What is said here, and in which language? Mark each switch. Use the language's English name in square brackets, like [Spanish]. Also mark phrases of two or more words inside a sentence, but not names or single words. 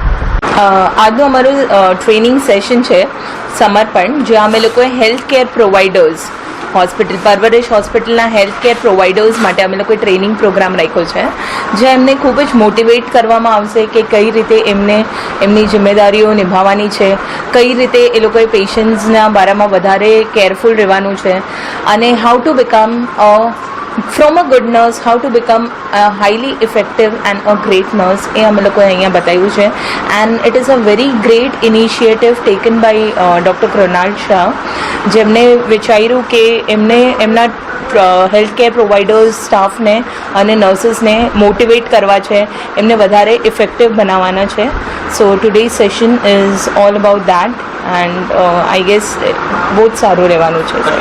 [Gujarati] આજનું અમારું ટ્રેનિંગ સેશન છે સમર્પણ, જ્યાં અમે લોકોએ [English] health care providers [Gujarati] પરવરિશ હોસ્પિટલના [English] health care providers [Gujarati] માટે અમે લોકોએ ટ્રેનિંગ પ્રોગ્રામ રાખ્યો છે, જ્યાં એમને ખૂબ જ મોટિવેટ કરવામાં આવશે કે કઈ રીતે એમને એમની જિમ્મેદારીઓ નિભાવવાની છે, કઈ રીતે એ લોકોએ પેશન્ટ્સના બારામાં વધારે કેરફુલ રહેવાનું છે, અને [English] how to become from a good nurse, how to become a highly effective and a great nurse, [Gujarati] એ અમે લોકોએ અહીંયા બતાવ્યું છે। [English] and it is a very great initiative taken by Dr. Krunal Shah, [Gujarati] જેમને વિચાર્યું કે એમને એમના [English] health care providers [Gujarati] સ્ટાફને અને નર્સિસને મોટિવેટ કરવા છે, એમને વધારે ઇફેક્ટિવ બનાવવાના છે। [English] so today session is all about that and I guess [Gujarati] બહુ જ સારું રહેવાનું છે।